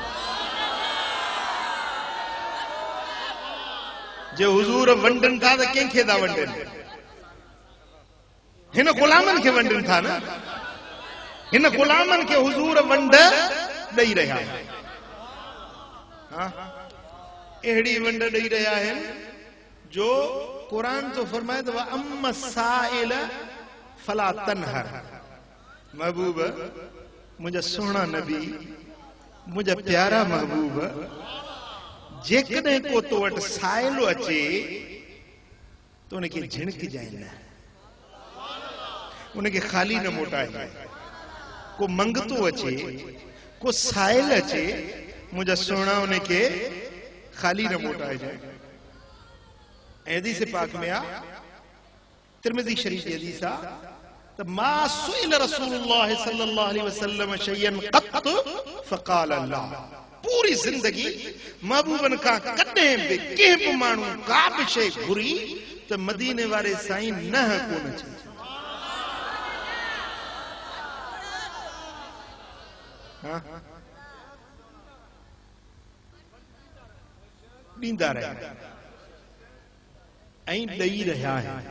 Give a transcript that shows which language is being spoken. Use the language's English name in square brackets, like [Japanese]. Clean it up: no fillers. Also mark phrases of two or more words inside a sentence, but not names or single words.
[Sindhi] जे हुजूर वंडनि था त कंहिंखे था वंडनि? हिन गुलामनि खे वंडनि था न। हिन गुलामनि खे हुजूर वंड ॾेई रहिया आहिनि। अहिड़ी वंड ॾेई रहिया आहिनि जो कुरान तो फरमाए तो [Arabic] أما السائل فلا تنهر. [Sindhi] महबूब, [Urdu] مجھے سونا [Sindhi] नबी, [Urdu] مجھے پیارا محبوب, [Sindhi] जेकॾहिं को तो वटि साइलो अचे तो उनखे झिणक जाए न, उनखे खाली न मोटाए। को मंगतो अचे, को साइल अचे, [Urdu] مجھے سونا [Sindhi] उनखे खाली न मोटाए जाए। हदीस पाक में आ, तिरमिज़ी शरीफ की हदीस आ, [Arabic] فما سئل رسول الله صلى الله عليه وسلم شيئا قط فقال لا. [Sindhi] पूरी जिंदगी महबूबन का कॾहिं बि कंहिं बि माण्हू का बि शइ घुरी त मदीने वारे साईं न कोन चई। ॾींदा रहिया ऐं ॾेई रहिया आहिनि।